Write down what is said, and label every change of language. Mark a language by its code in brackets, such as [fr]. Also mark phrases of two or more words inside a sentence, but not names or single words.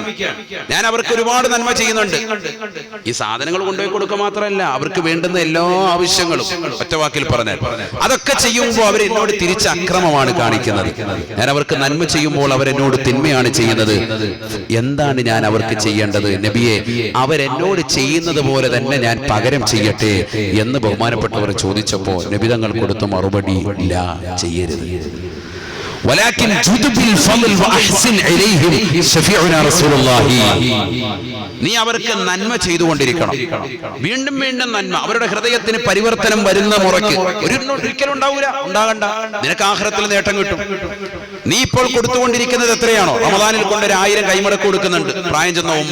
[ml] ഞാൻ അവർക്ക് ഒരുപാട് നന്മ ചെയ്യുന്നുണ്ട്. ഈ സാധനങ്ങൾ കൊണ്ടുപോയി കൊടുക്കുക മാത്രമല്ല, അവർക്ക് വേണ്ടുന്ന എല്ലാ ആവശ്യങ്ങളും ഒറ്റ വാക്കിൽ പറഞ്ഞാൽ അതൊക്കെ ചെയ്യുമ്പോൾ അവർ എന്നോട് തിരിച്ച് അക്രമമാണ് കാണിക്കുന്നത്. ഞാൻ അവർക്ക് നന്മ ചെയ്യുമ്പോൾ അവരെന്നോട് തിന്മയാണ് ചെയ്യുന്നത്. എന്താണ് ഞാൻ അവർക്ക് ചെയ്യേണ്ടത്? നബിയെ, അവരെന്നോട് ചെയ്യുന്നത് പോലെ തന്നെ ഞാൻ പകരം ചെയ്യട്ടെ എന്ന് ബഹുമാനപ്പെട്ടവർ ചോദിച്ചപ്പോ നബി തങ്ങൾ കൊടുത്ത മറുപടി, ഇല്ല, ചെയ്യരുത്. [ar] ولكن جد بالفضل واحسن اليهم شفيعنا رسول الله. [ml] നീ അവർക്ക് നന്മ ചെയ്തുകൊണ്ടിരിക്കണം, വീണ്ടും വീണ്ടും നന്മ. അവരുടെ ഹൃദയത്തിന് പരിവർത്തനം വരുന്ന മുറയ്ക്ക് ഒരിക്കലും ഉണ്ടാകണ്ട. നിനക്ക് ആഖിറത്തിൽ നേട്ടം കിട്ടും. നീ ഇപ്പോൾ കൊടുത്തുകൊണ്ടിരിക്കുന്നത് എത്രയാണോ, റമളാനിൽ കൊണ്ട് 1000 കൈമടക്ക് കൊടുക്കുന്നുണ്ട് പ്രായം ചെന്ന ഉമ്മ.